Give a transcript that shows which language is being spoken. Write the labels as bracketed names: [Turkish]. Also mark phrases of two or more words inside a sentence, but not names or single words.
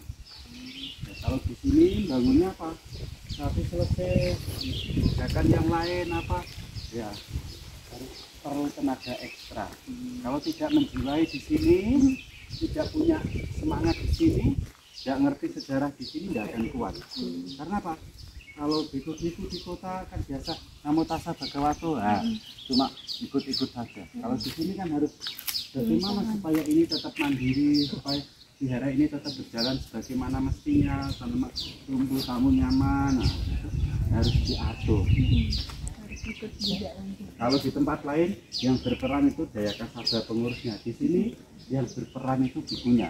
[Indonesian] Ya, kalau di sini bangunnya apa? Tapi selesai kerjakan yang lain apa? Ya harus perlu tenaga ekstra. Kalau tidak menjiwai di sini, tidak punya semangat di sini, tidak ngerti sejarah di sini, tidak akan kuat. Karena apa? Kalau biku-biku di kota kan biasa [Pali] namo tassa bhagavato, [Indonesian] cuma ikut-ikut saja. Kalau di sini kan harus bagaimana supaya ini tetap mandiri, supaya wihara ini tetap berjalan sebagaimana mestinya, tumbuh tamu nyaman, harus diatur. Kalau di tempat lain yang berperan itu daya kasada pengurusnya, di sini yang berperan itu bikunya.